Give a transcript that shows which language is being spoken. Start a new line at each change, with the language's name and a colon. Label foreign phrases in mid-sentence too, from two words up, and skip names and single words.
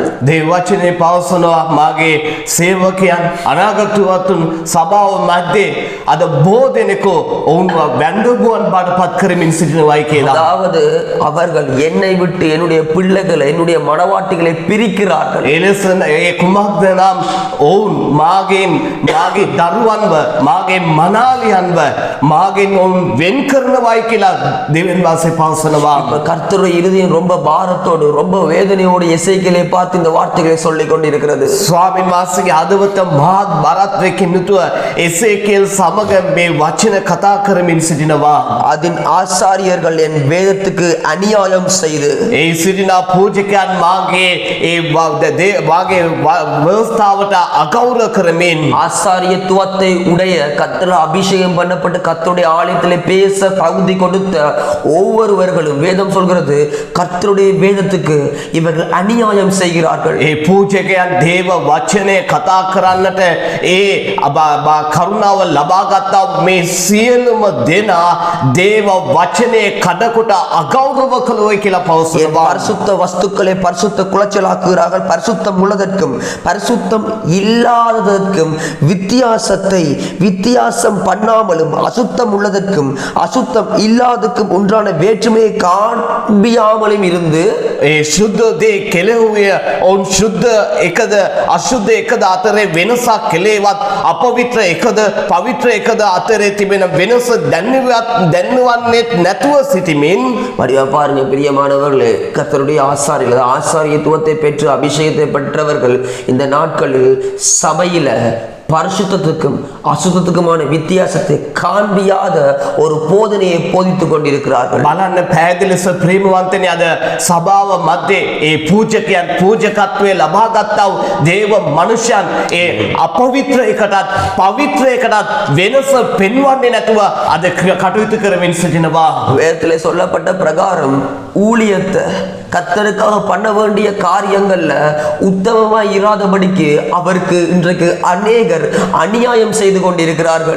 Sinhala: දේව වචනේ පවසනවා මාගේ සේවකයන් අනාගතවතුන් සභාව මැද්දේ අද බොහෝ දෙනෙකු ඔවුන්ව වැඳපුවන් බාටපත් කරමින් සිටිනවායි කියලා.
Tamil: அதாவது அவர்கள் என்னை விட்டு என்னுடைய பிள்ளைகளை என்னுடைய மணவாட்டிகளை பிரிக்கிறார்கள்.
Sinhala: එලෙස ඒ කුමක්ද නම් ඔවුන් මාගේ දරුවන්ව මාගේ මනාලියන්ව මාගෙන් ඔවුන් වෙන් කරනවායි කියලා දෙවියන් වහන්සේ පවසනවා.
Tamil: கர்த்தருடைய இருதயம் ரொம்ப பாரத்தோடு ரொம்ப வேதனையோடு எசேக்கியேலை பார்த்து இந்த வார்த்தைகளை சொல்லிக் கொண்டிருக்கிறது.
Sinhala: ස්වාමීන් වහන්සේගේ හදවත මහත් බරත්වයකින් යුතුව එසේකියල් සමග මේ වචන කතා කරමින් සිටිනවා.
Tamil: அதன் ஆசாரியர்கள் என் வேதத்துக்கு அநியாயம் செய்து
Sinhala: ඒ සිටින පූජකයන් මාගේ වාගේ ව්‍යවස්ථාවට අගෞරව කරමින්
Tamil: ஆசாரியத்துவத்தை உடைய கர்த்தர் அபிஷேகம் பண்ணப்பட்டு கர்த்தருடைய ஆலயத்திலே பேச பகுதி கொடுத்த ஒவ்வொருவர்களும் வேதம் சொல்கிறது கர்த்தருடைய வேதத்துக்கு இவர்கள் அநியாயம் செய்கிறார்கள்.
Sinhala: ඒ පූජකයන් දේව වචනය කතා කරන්නට ඒ කරුණාව ලබාගත්තා මේ සියලුම දෙනා දේව වචනේ කඩකොට අගෞරව කළෝයි කියලා පවසනවා.
Tamil: பரிசுத்த வஸ்துக்களை பரிசுத்த குலைச்சலாக்குகிறார்கள். பரிசுத்தம் உள்ளதற்கும் பரிசுத்தம் இல்லாததற்கும் வித்தியாசம் பண்ணாமலும் அசுத்தம் உள்ளதற்கும் அசுத்தம் இல்லாததற்கும் உண்டான வேற்றுமையை காண்பியாமலும் இருந்து
Sinhala: ඒ ශුද්ධ දේ කෙලෙහුවේ ඔවුන් ශුද්ධ එකද අශුද්ධ එකද අතරේ වෙනසක් කෙලේවත් අපවිත්‍ර එකද පවිත්‍ර එකද අතරේ තිබෙන වෙනස දැන්වන්නේ නැතුව සිටිමින්
Tamil: மரியா பாருங்க பிரியமானவர்களே, கர்த்தருடைய ஆசாரியத்துவத்தை பெற்று அபிஷேகத்தை பெற்றவர்கள் இந்த நாட்களில் சபையில பரிசுத்தத்துக்கும் அசுத்தத்துக்குமான வித்தியாசத்தை காண்பியாத ஒரு போதனையை போதித்துக் கொண்டிருக்கிறார்கள்.
Sinhala: බලන්න පැහැදිලි ලෙස ප්‍රේමවන්තනි අද සභාව මැද්දේ ඒ පූජකයන් පූජකත්වයේ ලබාගත්තා වූ දේව මනුෂ්‍යයන් ඒ අපවිත්‍ර එකටත් පවිත්‍ර එකටත් වෙනස පෙන්වන්නේ නැතුව අද කටයුතු කරමින් සිටිනවා.
Tamil: வேதத்திலே சொல்லப்பட்ட பிரகாரம் ஊழியத்தை கர்த்தருக்காக பண்ண வேண்டிய காரியங்கள்ல உத்தமமா இராதபடிக்கு அவருக்கு இன்றைக்கு அநேகர் அநியாயம் செய்து கொண்டிருக்கிறார்கள்.